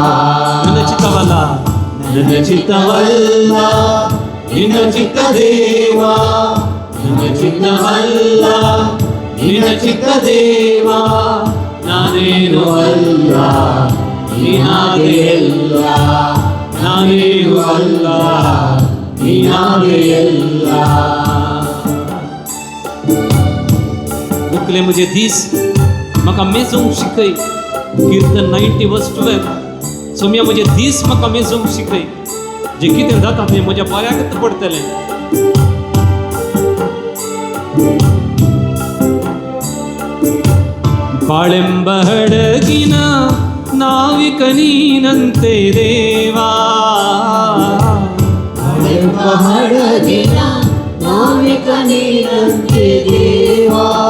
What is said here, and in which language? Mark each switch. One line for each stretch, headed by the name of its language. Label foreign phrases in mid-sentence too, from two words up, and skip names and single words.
Kannada: ನನ್ನ ಚಿತ್ತವಲ್ಲ ನನ್ನ ಚಿತ್ತವಲ್ಲ ನಿನ್ನ ಚಿತ್ತ ದೇವಾ, ನನ್ನ ಚಿತ್ತವಲ್ಲ ನಿನ್ನ ಚಿತ್ತ ದೇವಾ, ನಾನೇನು ಅಲ್ಲ ನೀನಾದೆಯಲ್ಲ, ನಾನೇನು ಅಲ್ಲ ನೀನಾದೆಯಲ್ಲ.
Konkani: मुकले मुझे दीस म्हाका मेजूंक शिकय. कीर्तन 90:12. सोम्या मुझे दीस म्हाका मेजूंक शिकय. जे कितें जाता तें म्हज्या बऱ्याक पडटलें.
Kannada: ಬಾಳೆಂಬ ಹಡಗಿನ ನಾವಿಕ ನೀನಂತೆ ದೇವಾ, ಬಾಳೆಂಬ ಹಡಗಿನ ನಾವಿಕ ನೀನಂತೆ ದೇವಾ.